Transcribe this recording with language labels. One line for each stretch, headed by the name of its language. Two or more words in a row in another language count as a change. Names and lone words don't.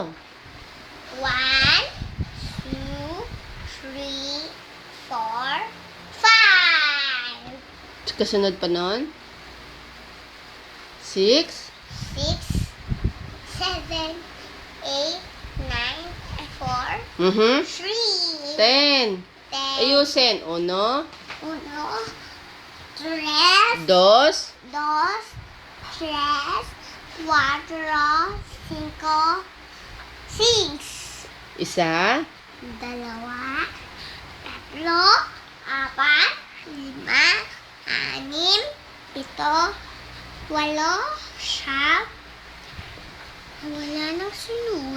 Filipino: 1, 2, 3, 4, 5. Kasunod pa nun? 6. 6, 7, 8, 9, 4, 3. 3, 10. Ayusin.
Spanish: Uno, Uno, tres, dos, dos, tres, cuatro, cinco,
English: six.
Filipino: isa, Dalawa, tatlo, apat, lima, anim, pito, walo, siyam. Wala nang sunod.